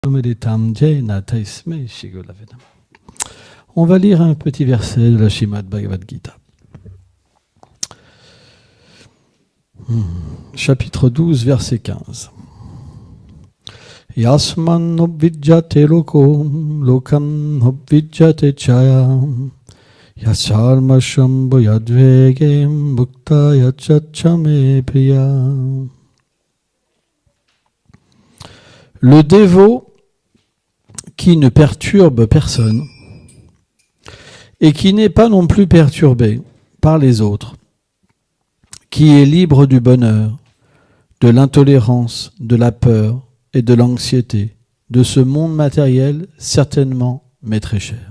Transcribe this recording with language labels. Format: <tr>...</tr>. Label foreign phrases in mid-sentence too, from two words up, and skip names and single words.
<fr>On va lire un petit verset de la Srimad Bhagavad Gita. Chapitre 12, verset 15.</fr> <sa>Yasman obvijjate loko, lokam obvijjate chaya, yasarma shambhu yadvege, mukta yachachame priya.</sa> <fr>Le dévot qui ne perturbe personne et qui n'est pas non plus perturbé par les autres, qui est libre du bonheur, de l'intolérance, de la peur et de l'anxiété, de ce monde matériel certainement mais très cher.</fr>